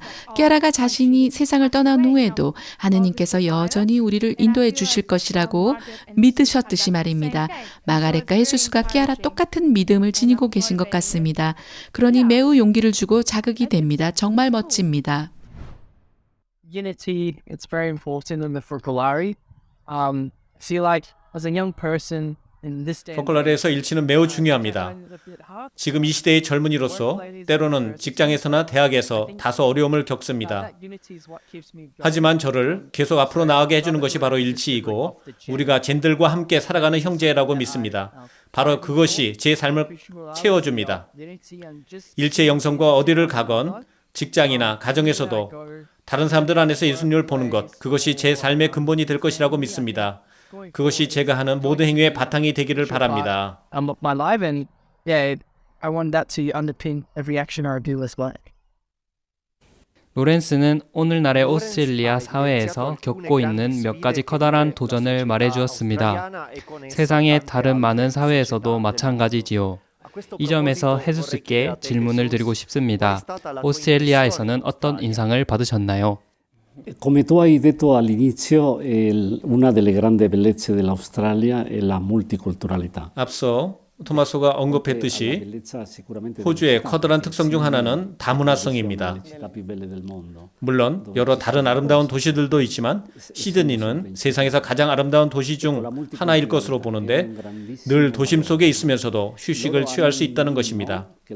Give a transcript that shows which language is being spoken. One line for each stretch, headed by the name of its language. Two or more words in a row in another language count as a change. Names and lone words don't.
Korean: 끼아라가 자신이 세상을 떠난 후에도 하느님께서 여전히 우리를 인도해 주실 것이라고 믿으셨듯이 말입니다. 마가렛과 헤수스가 끼아라 똑같은 믿음을 지니고 계신 것 같습니다. 그러니 매우 용기를 주고 자극이 됩니다. 정말 멋집니다.
English: Unity, it's very important in the Focolare. I feel like as a young person
Korean: 포클라레에서 일치는 매우 중요합니다. 지금 이 시대의 젊은이로서 때로는 직장에서나 대학에서 다소 어려움을 겪습니다. 하지만 저를 계속 앞으로 나아가게 해주는 것이 바로 일치이고 우리가 젠들과 함께 살아가는 형제라고 믿습니다. 바로 그것이 제 삶을 채워줍니다. 일체 영성과 어디를 가건 직장이나 가정에서도 다른 사람들 안에서 예수님을 보는 것, 그것이 제 삶의 근본이 될 것이라고 믿습니다. 그것이 제가 하는 모든 행위의 바탕이 되기를 바랍니다.
English: my life and I want that to underpin every action I do as well.
Korean: 로렌스는 오늘날의 오스트레일리아 사회에서 겪고 있는 몇 가지 커다란 도전을 말해주었습니다. 세상의 다른 많은 사회에서도 마찬가지지요. 이 점에서 헤수스께 질문을 드리고 싶습니다. 오스트레일리아에서는 어떤 인상을 받으셨나요?
Italian: Come tu hai detto all'inizio, una delle grandi bellezze dell'Australia è la multiculturalità.
Korean: 앞서 토마소가 언급했듯이 호주의 커다란 특성 중 하나는 다문화성입니다. 물론 여러 다른 아름다운 도시들도 있지만 시드니는 세상에서 가장 아름다운 도시 중 하나일 것으로 보는데 늘 도심 속에 있으면서도 휴식을 취할 수 있다는 것입니다.